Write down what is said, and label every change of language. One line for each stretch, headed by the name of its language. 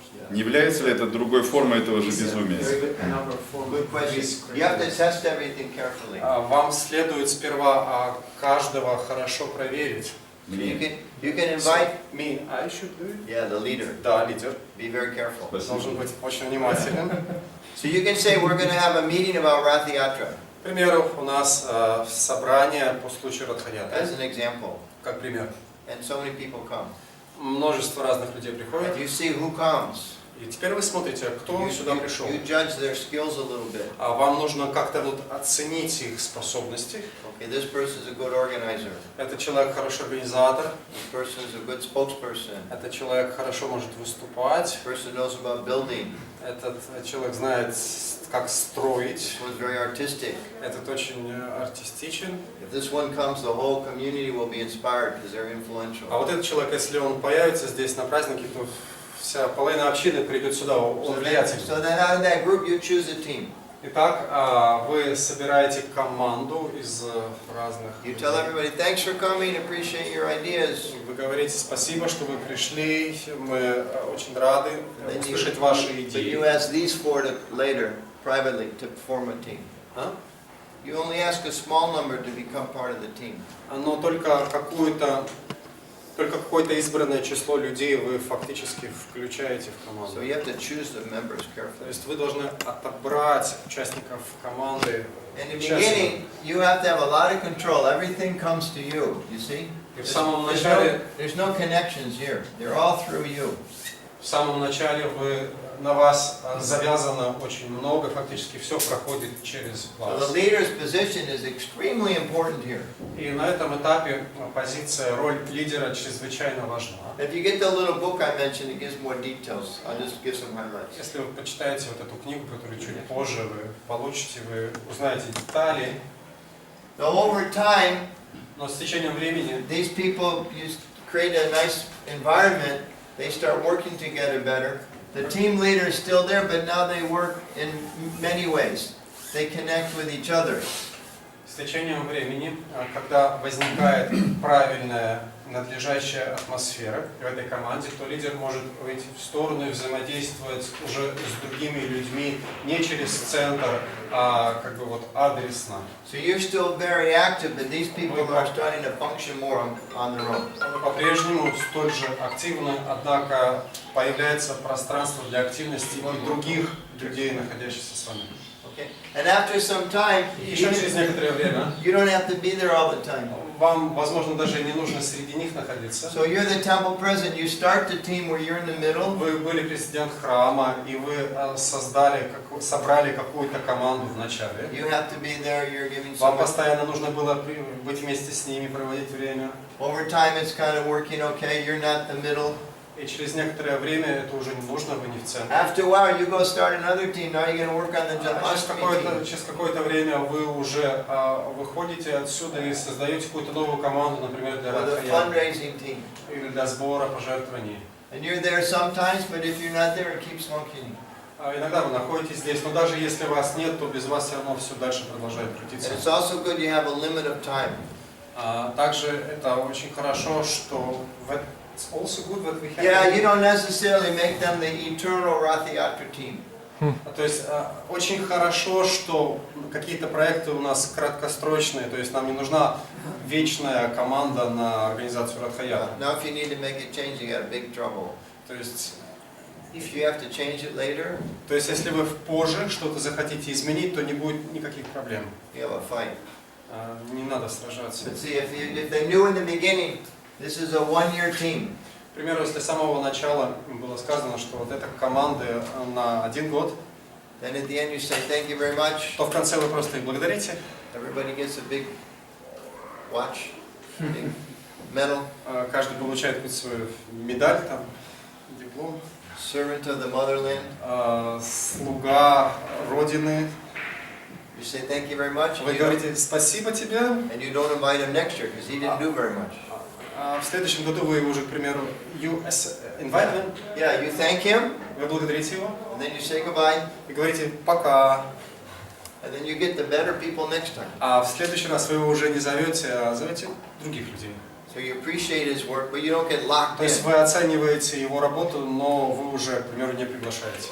Russian: Не является ли это другой формой этого же безумия?
English: Good question. You have to test everything carefully.
Russian: Вам следует сперва каждого хорошо проверить.
English: So you can invite Me, I should do it? the leader.
Russian: Да, лидер.
English: Be very careful.
Russian: Должен быть очень внимателен.
English: So you can say we're going to have a meeting about Rath-yatra.
Russian: К примеру, у нас собрание по случаю Радха-ятры.
English: As an example.
Russian: Как пример.
English: And so many people come.
Russian: Множество разных людей приходит.
English: And you see who comes.
Russian: И теперь вы смотрите, кто сюда пришел.
English: You judge their skills a little bit.
Russian: А вам нужно как-то вот оценить их способности.
English: Okay, this person is a good organizer.
Russian: Этот человек хороший организатор.
English: This person is a good spokesperson.
Russian: Этот человек хорошо может выступать.
English: This person knows about building.
Russian: Этот человек знает, как строить.
English: This one's very artistic.
Russian: Этот очень артистичен.
English: If this one comes, the whole community will be inspired because they're influential.
Russian: А вот этот человек, если он появится здесь на празднике, то вся половина общины придет сюда, он влиятельный.
English: So then out of that group, you choose a team.
Russian: Итак, вы собираете команду из разных.
English: You tell everybody, thanks for coming, appreciate your ideas.
Russian: Вы говорите спасибо, что вы пришли, мы очень рады услышать ваши
English: But
Russian: идеи.
English: you ask these four to later, privately, to form a team. You only ask a small number to become part of the team.
Russian: Но только какое-то избранное число людей вы фактически включаете в команду.
English: So you have to choose the members
Russian: То
English: carefully.
Russian: есть вы должны отобрать участников команды.
English: In the beginning, you have to have a lot of control. Everything comes to you, you see?
Russian: И в самом начале,
English: There's no connections here. They're all through you.
Russian: в самом начале на вас завязано очень много, фактически все проходит через
English: So the
Russian: вас.
English: leader's position is extremely important here.
Russian: И на этом этапе позиция, роль лидера чрезвычайно важна.
English: If you get the little book I mentioned, it gives more details. I'll just give some highlights.
Russian: Если вы почитаете вот эту книгу, которую чуть позже вы получите, вы узнаете детали.
English: So over time,
Russian: Но с течением времени
English: these people, you create a nice environment, they start working together better. The team leader is still there, but now they work in many ways. They connect with each other.
Russian: с течением времени, когда возникает правильная, надлежащая атмосфера в этой команде, то лидер может выйти в сторону и взаимодействовать уже с другими людьми не через центр, а как бы вот адресно.
English: So you're still very active, but these people are starting to function more on their own.
Russian: По-прежнему столь же активны, однако появляется пространство для активности и других людей, находящихся с вами.
English: Okay? And after some time,
Russian: Еще через некоторое время
English: you don't have to be there all the time.
Russian: вам, возможно, даже не нужно среди них находиться.
English: So you're the temple president. You start the team where you're in the middle.
Russian: Вы были президент храма, и вы собрали какую-то команду в начале.
English: You have to be there. You're giving
Russian: Вам
English: some.
Russian: постоянно нужно было быть вместе с ними, проводить время.
English: Over time, it's kind of working okay. You're not the middle.
Russian: И через некоторое время это уже не нужно, вы не в центре.
English: After a while, you go start another team. Now you're going to work on the Janmashtami team.
Russian: Через какое-то время вы уже выходите отсюда и создаете какую-то новую команду, например, для
English: Or the
Russian: Радхаяны
English: fundraising team.
Russian: или для сбора пожертвований.
English: And you're there sometimes, but if you're not there, it keeps functioning.
Russian: Иногда вы находитесь здесь, но даже если вас нет, то без вас все равно все дальше продолжает крутиться.
English: And it's also good you have a limit of time.
Russian: Также это очень хорошо, что
English: it's also good that we have. Yeah, you don't necessarily make them the eternal Rathayatra team.
Russian: То есть очень хорошо, что какие-то проекты у нас краткосрочные, то есть нам не нужна вечная команда на организацию Радхаяны.
English: Now, if you need to make a change, you got a big trouble.
Russian: То есть,
English: if you have to change it later,
Russian: то есть, если вы позже что-то захотите изменить, то не будет никаких проблем.
English: you have a fight.
Russian: Не надо сражаться.
English: But see, if they knew in the beginning, this is a one-year team.
Russian: К примеру, если с самого начала было сказано, что вот эта команда на 1 год,
English: then at the end you say thank you very much.
Russian: То в конце вы просто их благодарите.
English: Everybody gets a big watch, big medal.
Russian: Каждый получает какую-то свою медаль, там, диплом.
English: Servant of the motherland.
Russian: Слуга Родины.
English: You say thank you very much.
Russian: Вы говорите спасибо тебе.
English: And you don't invite him next year because he didn't do very much.
Russian: В следующем году вы уже, к примеру,
English: you invite him. Yeah, you thank him.
Russian: Вы благодарите его.
English: And then you say goodbye.
Russian: И говорите пока.
English: And then you get the better people next time.
Russian: А в следующий раз вы его уже не зовете, а зовете других людей.
English: So you appreciate his work, but you don't get locked in.
Russian: То есть вы оцениваете его работу, но вы уже, к примеру, не приглашаете.